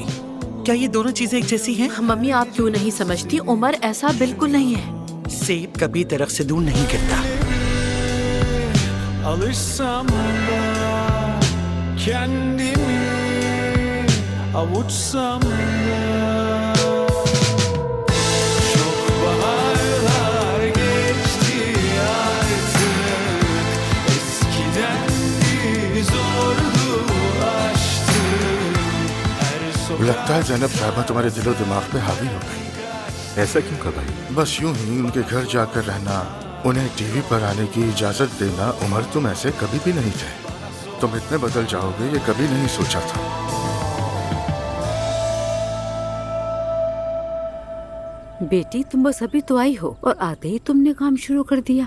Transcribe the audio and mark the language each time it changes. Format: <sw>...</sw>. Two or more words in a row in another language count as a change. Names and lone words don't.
<hi>क्या ये दोनों चीजें एक जैसी हैं? मम्मी आप क्यों नहीं समझती? उमर ऐसा बिल्कुल नहीं है। सेब कभी दरख्त से दूर नहीं गिरता।</hi> <tr>Alışsam da kendimi avuçsam da çok baharlar geçti artık eskiden zordu aşktı her</tr> <hi>लगता है ज़ैनब साहबा तुम्हारे दिलो दिमाग पे हावी हो गई। ऐसा क्यों कहा भाई? बस यूं ही उनके घर जाकर रहना, उन्हें टीवी पर आने की इजाजत देना। उमर, तुम ऐसे कभी भी नहीं थे। तुम इतने बदल जाओगे ये कभी नहीं सोचा था। बेटी, तुम बस अभी तो आई हो और आते ही तुमने काम शुरू कर दिया।</hi>